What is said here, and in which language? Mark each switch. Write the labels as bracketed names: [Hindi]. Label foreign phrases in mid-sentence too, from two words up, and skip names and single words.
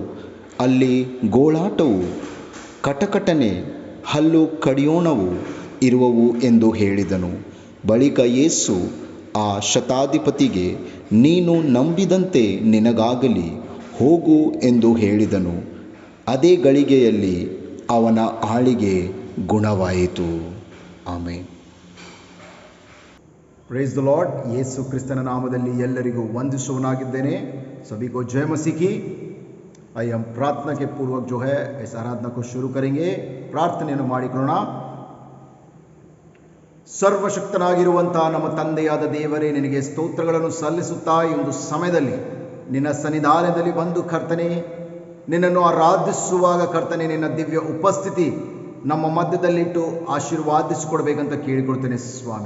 [Kannada] ಅಲ್ಲಿ ಗೋಳಾಟವೂ ಕಟಕಟನೆ ಹಲ್ಲು ಕಡಿಯೋಣವೂ ಇರುವವು ಎಂದು ಹೇಳಿದನು. ಬಳಿಕ ಯೇಸು ಆ ಶತಾಧಿಪತಿಗೆ, ನೀನು ನಂಬಿದಂತೆ ನಿನಗಾಗಲಿ, ಹೋಗು ಎಂದು ಹೇಳಿದನು. ಅದೇ ಗಳಿಗೆಯಲ್ಲಿ ಅವನ ಆಳಿಗೆ ಗುಣವಾಯಿತು. ಆಮೆನ್. [English] Praise the Lord. ಯೇಸು ಕ್ರಿಸ್ತನ ನಾಮದಲ್ಲಿ ಎಲ್ಲರಿಗೂ ವಂದಿಸುವನಾಗಿದ್ದೇನೆ. [Hindi] सभी को जय मसीह की. आइए हम प्रार्थना के पूर्वक जो है इस आराधना को शुरू करेंगे. [Kannada] ಪ್ರಾರ್ಥನೆಯನ್ನು ಮಾಡಿಕೊಳ್ಳೋಣ. ಸರ್ವಶಕ್ತನಾಗಿರುವಂಥ ನಮ್ಮ ತಂದೆಯಾದ ದೇವರೇ, ನಿನಗೆ ಸ್ತೋತ್ರಗಳನ್ನು ಸಲ್ಲಿಸುತ್ತಾ ಈ ಒಂದು ಸಮಯದಲ್ಲಿ ನಿನ್ನ ಸನ್ನಿಧಾನದಲ್ಲಿ ಬಂದು ಕರ್ತನೆ, ನಿನ್ನನ್ನು ಆರಾಧಿಸುವಾಗ ಕರ್ತನೆ, ನಿನ್ನ ದಿವ್ಯ ಉಪಸ್ಥಿತಿ ನಮ್ಮ ಮಧ್ಯದಲ್ಲಿಟ್ಟು ಆಶೀರ್ವಾದಿಸಿಕೊಡ್ಬೇಕಂತ ಕೇಳಿಕೊಳ್ತೇನೆ ಸ್ವಾಮಿ.